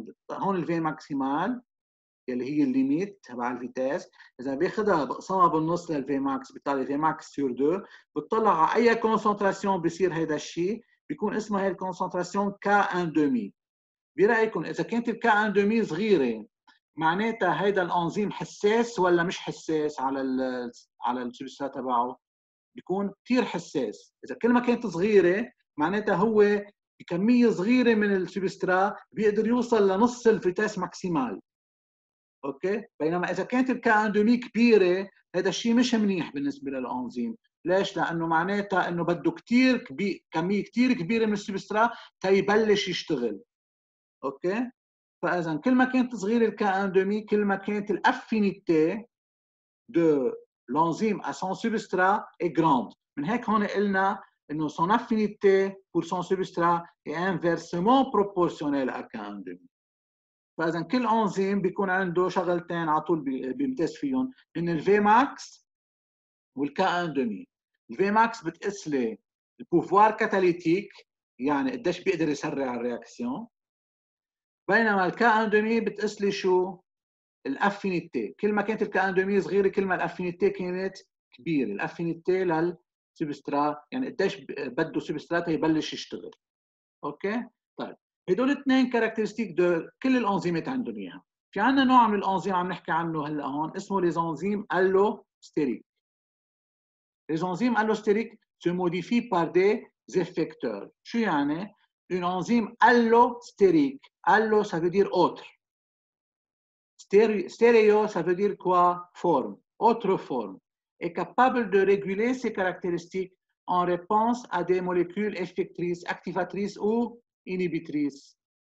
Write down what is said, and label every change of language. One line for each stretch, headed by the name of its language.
Arabic: هون الفي ماكسيمال اللي هي الليميت تبع الفيتاس، اذا باخذها بقسمها بالنص للفي ماكس بيطلع في ماكس سور 2، بتطلع على اي كونسنتراسيون بصير هذا الشيء بيكون اسمها هي الكونسنتراسيون K1,5. برايكم اذا كانت الK1,5 صغيره معناتها هيدا الانزيم حساس ولا مش حساس على السبسترات تبعه؟ بيكون كثير حساس. اذا كل ما كانت صغيره معناتها هو بكميه صغيره من السبسترات بيقدر يوصل لنص الفيتاس ماكسيمال. اوكي؟ بينما اذا كانت الK1,5 كبيره هذا الشيء مش منيح بالنسبه للانزيم. ليش؟ لانه معناتها انه بده كثير كميه كثير كبيره من السبسترات تيبلش يشتغل. اوكي؟ فاذا كل ما كانت صغيره الK1,5 كل ما كانت الافينيتي
French: de l'enzyme à son substrat est grande.
Arabic: من هيك هون قلنا انه
French: son affinité pour son substrat est inversement proportionnelle à K1,5.
Arabic: فاذا كل انزيم بيكون عنده شغلتين على طول بيمتاز فيهم، هن الفي ماكس والكا ان دومي. الفي ماكس بتقيس لي البوفوار كاتاليتيك، يعني قديش بيقدر يسرع الرياكسيون، بينما الكا ان دومي بتقيس لي شو؟ الافينيتي. كل ما كانت الكا ان دومي صغيره كل ما الافينيتي كانت كبيره، الافينيتي للسبسترات، يعني قديش بده سبسترات يبلش يشتغل. اوكي؟ طيب هدول اثنين كاركترستيك دو كل الانزيمات عندهم اياها. في عندنا نوع من الانزيم عم نحكي عنه هلا هون اسمه لي انزيم الوستيريك.
French: Les enzymes allostériques se modifient par des effecteurs.
Arabic: شو يعني؟
French: Une enzyme allostérique. Allo, ça veut dire autre. Stéréo, ça veut dire quoi? Forme. Autre forme. Est capable de réguler ses caractéristiques en réponse à des molécules effectrices, activatrices ou inhibitrices.